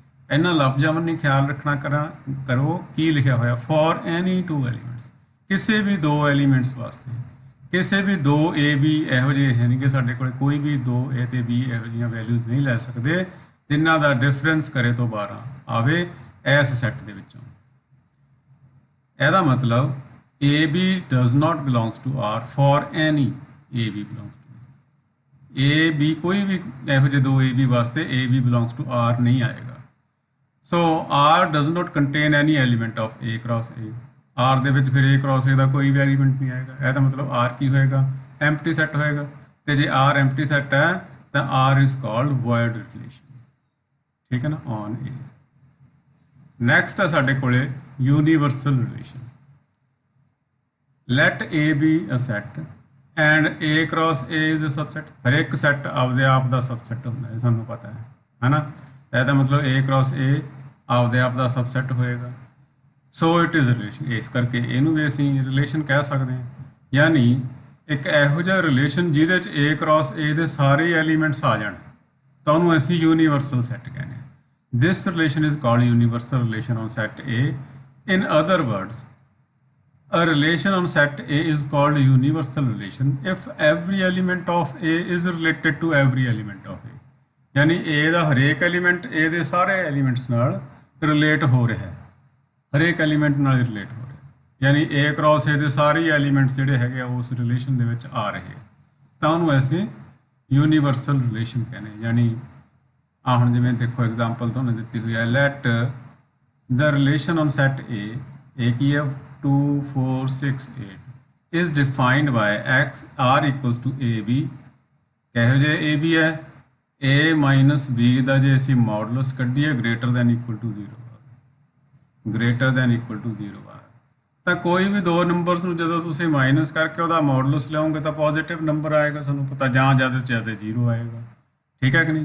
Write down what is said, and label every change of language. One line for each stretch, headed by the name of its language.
Punjabi: ਇਹਨਾਂ ਲਫ਼ਜ਼ਾਂ ਵੱਲ ਨਹੀਂ ਖਿਆਲ ਰੱਖਣਾ ਕਰੋ ਕੀ ਲਿਖਿਆ ਹੋਇਆ?
English: for any two elements,
Punjabi: ਕਿਸੇ ਵੀ ਦੋ ਐਲੀਮੈਂਟਸ ਵਾਸਤੇ। ਕਿਸੇ ਵੀ ਦੋ A B ਇਹੋ ਜਿਹੇ ਹੈ ਨਹੀਂ ਕਿ ਸਾਡੇ ਕੋਲ ਕੋਈ ਵੀ ਦੋ A ਤੇ B ਇਹੋ ਜਿਹੀਆਂ ਵੈਲਿਊਜ਼ ਨਹੀਂ ਲੈ ਸਕਦੇ ਜਿਨ੍ਹਾਂ ਦਾ ਡਿਫਰੈਂਸ ਕਰੇ ਤੋਂ 12 ਆਵੇ ਇਸ ਸੈੱਟ ਦੇ ਵਿੱਚੋਂ। ਇਹਦਾ ਮਤਲਬ
English: AB does not belongs to R for any AB belongs to A B
Punjabi: ਕੋਈ ਵੀ ਇਹੋ ਜਿਹੇ ਦੋ A B ਵਾਸਤੇ
English: A B belongs to R
Punjabi: ਨਹੀਂ ਆਏਗਾ।
English: So R does not contain any element of A cross A.
Punjabi: R ਦੇ ਵਿੱਚ ਫਿਰ A cross A ਦਾ ਕੋਈ ਵੀ ਐਲੀਮੈਂਟ ਨਹੀਂ ਆਏਗਾ। ਇਹਦਾ ਮਤਲਬ R ਕੀ ਹੋਏਗਾ? ਐਮਪਟੀ ਸੈੱਟ ਹੋਏਗਾ। ਤੇ ਜੇ R ਐਮਪਟੀ ਸੈੱਟ ਹੈ ਤਾਂ
English: R is called void relation।
Punjabi: ਠੀਕ ਹੈ ਨਾ? on A। ਨੈਕਸਟ ਹੈ ਸਾਡੇ ਕੋਲੇ universal relation.
English: Let A be a set and A cross A is a subset।
Punjabi: ਹਰ ਇੱਕ ਸੈੱਟ ਆਪਦੇ ਆਪ ਦਾ ਸਬਸੈਟ ਹੁੰਦਾ ਹੈ, ਸਾਨੂੰ ਪਤਾ ਹੈ ਨਾ? ਇਹਦਾ ਮਤਲਬ A cross A ਆਪਦੇ ਆਪ ਦਾ ਸਬਸੈਟ ਹੋਏਗਾ।
English: So it is relation.
Punjabi: ਇਸ ਕਰਕੇ ਇਹਨੂੰ ਵੀ ਅਸੀਂ ਰਿਲੇਸ਼ਨ ਕਹਿ ਸਕਦੇ ਹਾਂ। ਯਾਨੀ ਇੱਕ ਇਹੋ ਜਿਹਾ ਰਿਲੇਸ਼ਨ ਜਿਹਦੇ 'ਚ A cross A ਦੇ ਸਾਰੇ ਐਲੀਮੈਂਟਸ ਆ ਜਾਣ ਤਾਂ ਉਹਨੂੰ ਅਸੀਂ ਯੂਨੀਵਰਸਲ ਸੈੱਟ ਕਹਿੰਦੇ ਹਾਂ।
English: This relation is called universal relation on set A। In other words, a relation on set A is called a universal relation if every element of A is related to every element of A।
Punjabi: यानी A ਦਾ ਹਰੇਕ element A ਦੇ ਸਾਰੇ elements ਨਾਲ relate ਹੋ ਰਿਹਾ ਹੈ। ਹਰੇਕ element ਨਾਲ ਰਿਲੇਟ ਹੋ ਰਿਹਾ। ਯਾਨੀ A ਕ੍ਰਾਸ A ਦੇ ਸਾਰੇ ਐਲੀਮੈਂਟਸ ਜਿਹੜੇ ਹੈਗੇ ਆ ਉਸ ਰਿਲੇਸ਼ਨ ਦੇ ਵਿੱਚ ਆ ਰਹੇ ਤਾਂ ਉਹਨੂੰ ਅਸੀਂ ਯੂਨੀਵਰਸਲ ਰਿਲੇਸ਼ਨ ਕਹਿੰਦੇ। ਯਾਨੀ ਹੁਣ ਜਿਵੇਂ ਦੇਖੋ ਐਗਜ਼ਾਮਪਲ ਤੁਹਾਨੂੰ ਦਿੱਤੀ ਹੋਈ ਹੈ।
English: let the relation on set A
Punjabi: ਕੀ ਹੈ?
English: 2 4 6 8 is defined by x r equals to AB।
Punjabi: ਕਿਹੋ ਜਿਹੇ AB ਹੈ? A minus B ਦਾ ਜੇ ਅਸੀਂ modulus ਕੱਢੀਏ greater then equal to 0 greater then equal to 0 ਆ ਤਾਂ ਕੋਈ ਵੀ ਦੋ ਨੰਬਰਸ ਨੂੰ ਜਦੋਂ ਤੁਸੀਂ ਮਾਈਨਸ ਕਰਕੇ ਉਹਦਾ ਮੋਡੂਲਸ ਲਿਆਓਗੇ ਤਾਂ ਪੋਜ਼ਿਟਿਵ ਨੰਬਰ ਆਏਗਾ, ਸਾਨੂੰ ਪਤਾ, ਜਾਂ ਜ਼ਿਆਦਾ ਤੋਂ ਜ਼ਿਆਦਾ 0 ਆਏਗਾ। ਠੀਕ ਹੈ ਕਿ ਨਹੀਂ?